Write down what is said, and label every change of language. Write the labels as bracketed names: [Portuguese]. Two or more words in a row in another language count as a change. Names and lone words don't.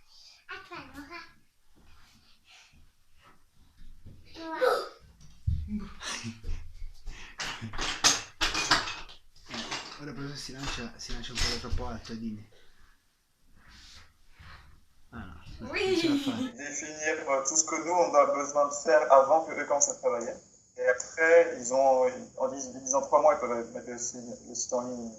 [Italian] Ora però si lancia un po' troppo alto, Dine. [French] Ah non, Oui. Définir tout ce que nous on a besoin de faire avant que eux commencent à travailler. Et après, en disant 3 mois, ils peuvent mettre le site en ligne.